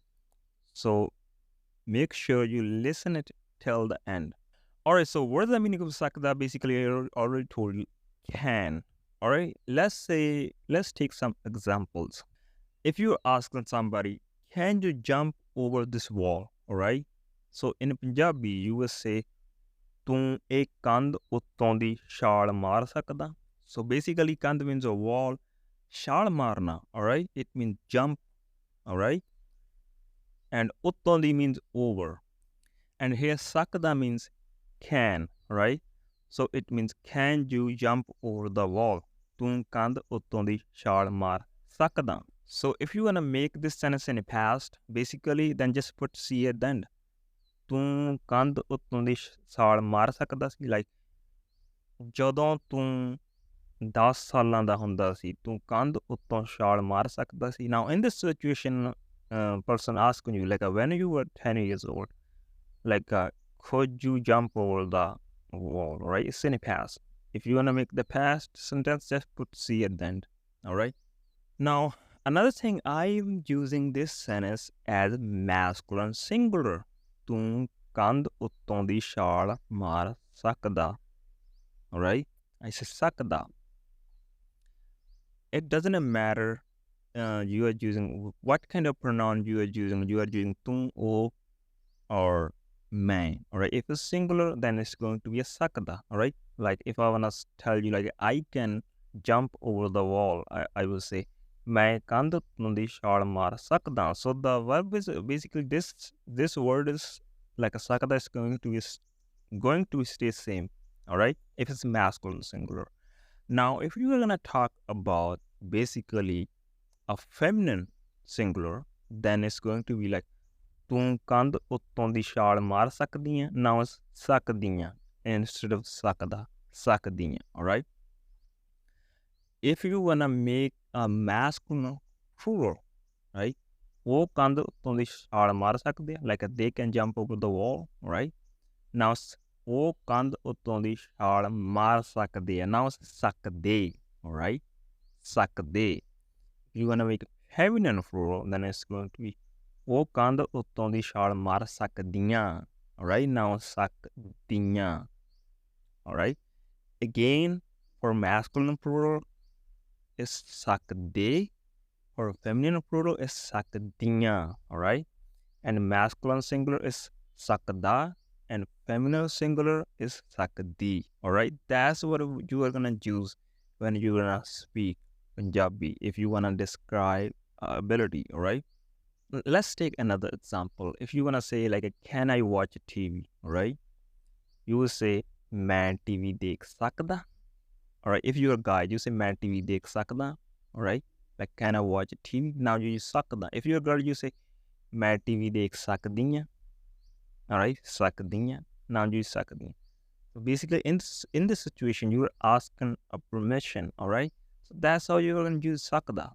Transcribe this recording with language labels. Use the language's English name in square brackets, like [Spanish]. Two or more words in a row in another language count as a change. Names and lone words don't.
[English] So make sure you listen it till the end. All right, so what's the meaning of sakda? Basically, I already told you, can. All right, let's take some examples. If you're asking somebody, can you jump over this wall? All right. So in Punjabi, you will say, [Punjabi] ਤੂੰ ਇਹ ਕੰਧ ਉੱਤੋਂ ਦੀ ਛਾਲ ਮਾਰ ਸਕਦਾ? [English] So basically, ਕੰਧ means a wall. [Punjabi] ਛਾਲ ਮਾਰਨਾ, [English] alright? It means jump, alright? And [Punjabi] ਉੱਤੋਂ ਦੀ [English] means over. And here ਸਕਦਾ means can, right? So it means, can you jump over the wall? [Punjabi] ਤੂੰ ਕੰਧ ਉੱਤੋਂ ਦੀ ਛਾਲ ਮਾਰ ਸਕਦਾ? [English] So if you want to make this sentence in the past, basically, then just put C at the end. [Punjabi] ਤੂੰ ਕੰਧ ਉੱਤੋਂ ਦੀ ਛਾਲ ਮਾਰ ਸਕਦਾ ਸੀ? Like, ਜਦੋਂ ਤੂੰ 10 ਸਾਲਾਂ ਦਾ ਹੁੰਦਾ ਸੀ, ਤੂੰ ਕੰਧ ਉੱਤੋਂ ਛਾਲ ਮਾਰ ਸਕਦਾ ਸੀ? [English] Now, in this situation, person asking you, like, when you were 10 years old, like, could you jump over the wall, right? It's in the past. If you want to make the past sentence, just put C at the end, all right? Now, another thing, I'm using this sentence as masculine singular. [Punjabi] ਤੂੰ ਕੰਧ ਉੱਤੋਂ ਦੀ ਛਾਲ ਮਾਰ ਸਕਦਾ, [English] alright? I say ਸਕਦਾ. It doesn't matter you are using what kind of pronoun you are using. You are using ਤੂੰ, ਉਹ, or ਮੈਂ, alright? If it's singular, then it's going to be a sakda, alright? Like if I want to tell you, like, I can jump over the wall, I will say, [Punjabi] ਮੈਂ ਕੰਧ ਉੱਤੋਂ ਦੀ ਛਾਲ ਮਾਰ ਸਕਦਾ. [English] So the verb is basically this word is like a sakda is going to stay same, alright? If it's masculine singular. Now, if you are gonna talk about basically a feminine singular, then it's going to be like, [Punjabi] ਤੂੰ ਕੰਧ ਉੱਤੋਂ ਦੀ ਛਾਲ ਮਾਰ ਸਕਦੀ ਹੈ? [English] Now it's ਸਕਦੀਆਂ instead of ਸਕਦਾ, ਸਕਦੀਆਂ, alright? If you wanna make a masculine plural, right? [Punjabi] ਉਹ ਕੰਧ ਉੱਤੋਂ ਦੀ ਛਾਲ ਮਾਰ ਸਕਦੇ ਆ, [English] like they can jump over the wall, right? [Punjabi] Now ਉਹ ਕੰਧ ਉੱਤੋਂ ਦੀ ਛਾਲ ਮਾਰ ਸਕਦੇ ਆ. [English] Now ਸਕਦੇ, alright? ਸਕਦੇ. If you wanna make feminine plural, then it's going to be [Punjabi] ਉਹ ਕੰਧ ਉੱਤੋਂ ਦੀ ਛਾਲ ਮਾਰ ਸਕਦੀਆਂ, [English] alright? Now ਸਕਦੀਆਂ, alright? Again, for masculine plural, is ਸਕਦੇ. or feminine plural is sakdiyan, all right? And masculine singular is sakda, and feminine singular is sakdi, all right? That's what you are gonna use when you're gonna speak Punjabi if you wanna describe ability, all right? Let's take another example. If you wanna say like, can I watch TV, all right? You will say, [Punjabi] ਮੈਂ TV ਦੇਖ ਸਕਦਾ. [English] All right, if you're a guy, you say [Punjabi] ਮੈਂ TV ਦੇਖ ਸਕਦਾ. [English] All right, like can I watch TV? Now you use sakda. If you're a girl, you say [Punjabi] ਮੈਂ TV ਦੇਖ ਸਕਦੀਆਂ. [English] All right, sakdiya. Now you use sakdiya. So basically, in this situation, you're asking a permission. All right, so that's how you're gonna use sakda.